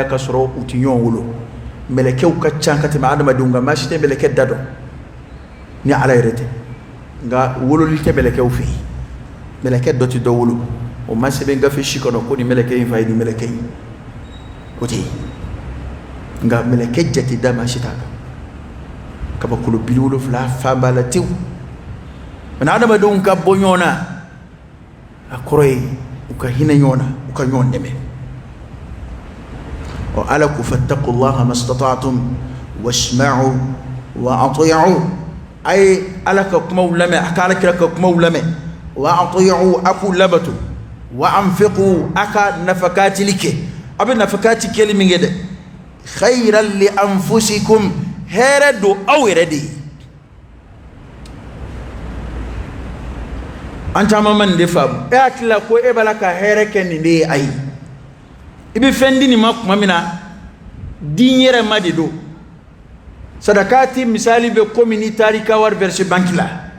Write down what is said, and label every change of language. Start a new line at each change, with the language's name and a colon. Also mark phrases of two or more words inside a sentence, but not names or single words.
Bambara: ka sɔrɔ u tɛ ɲɔgɔn wolo mɛlɛkɛw ka ca ka tɛmɛ adamadenw kan maa si tɛ mɛlɛkɛ da dɔn ni ala yɛrɛ tɛ nka wololi tɛ mɛlɛkɛw fɛ yen mɛlɛkɛ dɔ tɛ dɔ wolo o ma sɛbɛn gafe si kɔnɔ ko nin mɛlɛkɛ in fa ye nin mɛlɛkɛ in o tɛ yen nka mɛlɛkɛ jate da maa si t'a kan kabakolo 70 fan b'a la tewu mɛ adamadenw ka bɔ ɲɔgɔn na a kɔrɔ ye u ka hinɛ ɲɔgɔn na u ka ɲɔgɔn dɛmɛ ɔ ala ko
Arabic: فاتقوا الله ما استطعتم واسمعوا وأطيعوا
Bambara: a ye ala ka kumaw lamɛn a ka alakira ka kumaw lamɛn
Arabic: وأطيعوا
Bambara: a k'u labato
Arabic: وأنفقوا
Bambara: a ka nafakatili kɛ a bɛ nafakati kɛli min kɛ dɛ
Arabic: خيرا لأنفسكم
Bambara: hɛrɛ don aw yɛrɛ de ye an caman ma nin de faamu e hakilila ko e b'a la ka hɛrɛ kɛ nin de ye ayi i bɛ fɛn di nin ma tuma min na di yɛrɛ ma de don sadakati misali bɛ komi n'i taara i ka wari
French: verser banque
Bambara: la